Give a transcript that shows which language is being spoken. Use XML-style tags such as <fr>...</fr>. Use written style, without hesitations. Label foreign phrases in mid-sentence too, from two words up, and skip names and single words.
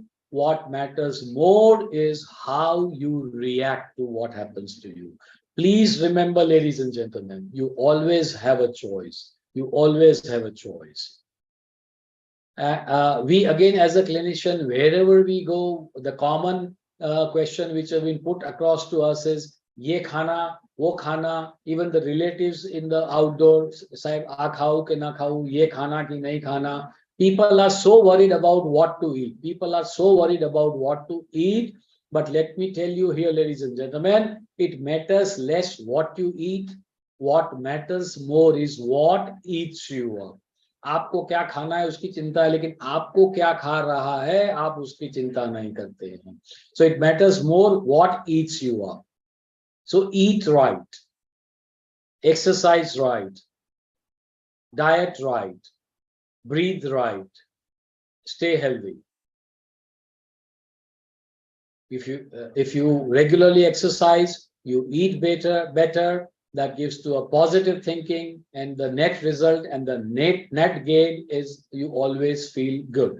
<en>What matters more is how you react to what happens to you. Please remember, ladies and gentlemen, you always have a choice. You always have a choice. We again, as a clinician, wherever we go, the common question which have been put across to us is</en> <hi>ये खाना, वो खाना.</hi> <en>Even the relatives in the outdoors say</en> <hi>आ खाओ के ना खाओ, ये खाना कि नहीं खाना.</hi> <en>People are so worried about what to eat. People are so worried about what to eat. But let me tell you here, ladies and gentlemen, it matters less what you eat. What matters more is what eats you up.</en> <hi>आपको क्या खाना है उसकी चिंता है, लेकिन आपको क्या खा रहा है आप उसकी चिंता नहीं करते हैं.</hi> <en>So it matters more what eats you up. So eat right, exercise right, diet right, breathe right, stay healthy. If you regularly exercise, you eat better, that gives to a positive thinking, and the net result and the net gain is you always feel good.</en>